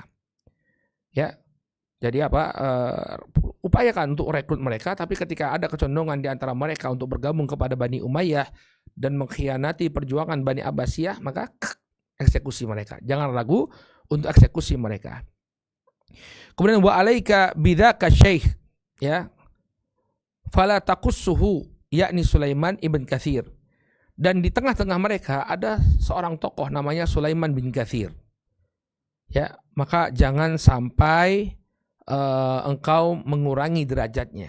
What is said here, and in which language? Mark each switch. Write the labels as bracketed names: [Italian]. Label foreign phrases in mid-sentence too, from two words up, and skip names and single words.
[Indonesian] Ya, jadi upayakan untuk rekrut mereka, tapi ketika ada kecondongan di antara mereka untuk bergabung kepada Bani Umayyah dan mengkhianati perjuangan Bani Abbasiyah, maka eksekusi mereka. Jangan ragu untuk eksekusi mereka. [Arabic] Kemudian وعليك بذاك الشيخ فلا تنقصه, yakni Sulaiman ibn Katsir. [Indonesian] Dan di tengah-tengah mereka ada seorang tokoh namanya Sulaiman bin Katsir. Ya, maka jangan sampai engkau mengurangi derajatnya.